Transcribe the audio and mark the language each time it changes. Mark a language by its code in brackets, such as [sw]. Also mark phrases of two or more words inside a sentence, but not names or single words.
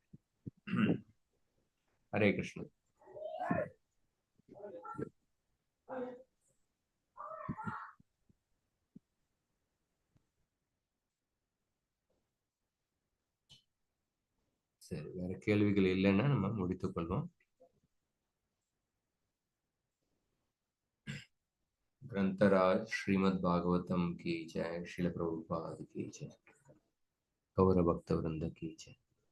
[ta] ஹரே கிருஷ்ணன். சரி, வேற கேள்விகள் இல்லைன்னா நம்ம முடித்துக் கொள்வோம். [hi] ग्रंथराज श्रीमद् भागवतम की जय, श्रील प्रभुपाद की जय, गौर भक्त वृंद की जय।